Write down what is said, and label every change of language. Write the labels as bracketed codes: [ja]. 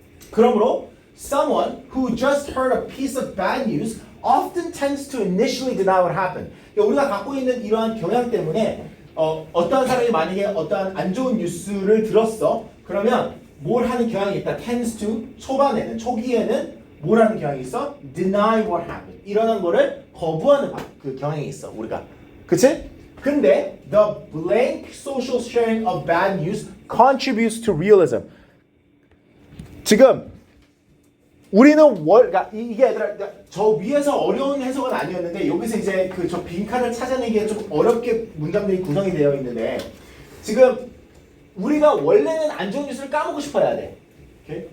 [ko] 그러므로 [en] someone who just heard a piece of bad news often tends to initially deny what happened. [ko] 그러니까 우리가 갖고 있는 이러한 경향 때문에 어떠한 사람이 만약에 어떠한 안 좋은 뉴스를 들었어. 그러면 뭘 하는 경향이 있다. [en] tends to [ko] 초기에는 뭘 하는 경향이 있어? [en] deny what happened. [ko] 일어난 거를 거부하는 그 경향이 있어. 우리가. 그치? 근데 [en] the blank social sharing of bad news contributes to realism. [ko] 지금 우리는 그러니까 이게 얘들아 저 위에서 어려운 해석은 아니었는데 여기서 이제 그 저 빈칸을 찾아내기에 좀 어렵게 문장들이 구성이 되어 있는데 지금 우리가 원래는 안 좋은 뉴스를 까먹고 싶어야 돼. 오케이?